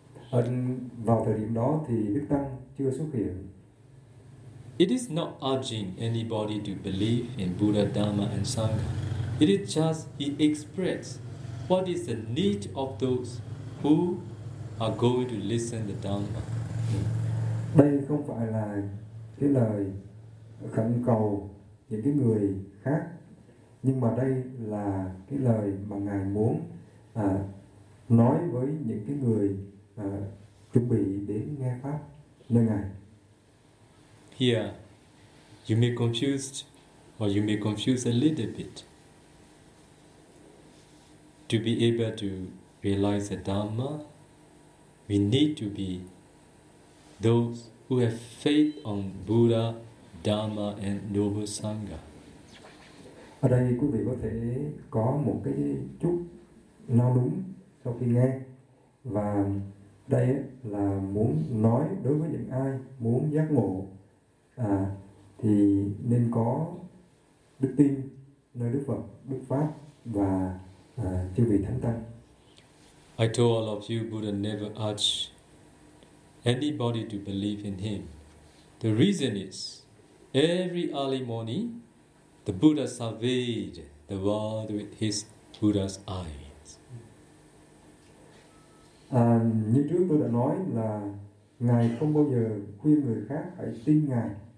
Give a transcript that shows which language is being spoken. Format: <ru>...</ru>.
<vi>Ở vào thời điểm đó thì Đức Tăng chưa xuất hiện.</vi> <en>It is not urging anybody to believe in Buddha, Dhamma and Sangha. It is just he expressed what is the need of those who are going to listen the Dhamma.</en> <vi>Đây không phải là cái lời khẩn cầu những cái người khác, nhưng mà đây là cái lời mà ngài muốn nói với những cái người chuẩn bị đến nghe pháp nơi ngài.</vi> <en>Here, you may confused or you may confuse a little bit to be able to realize the Dhamma. We need to be those who have faith on Buddha, Dhamma and Noble Sangha.</en> <vi>Ở đây quý vị có thể có một cái chút nao núng sau khi nghe. Và đây là muốn nói đối với những ai muốn giác ngộ thì nên có đức tin nơi Đức Phật, Đức Pháp và chư vị thánh tăng.</vi> <en>I told all of you Buddha never urge anybody to believe in him. The reason is, every early morning, the Buddha surveyed the world with his Buddha's eyes.</en> <vi>Như trước tôi đã nói là ngài không bao giờ khuyên người khác hãy tin ngài.</vi>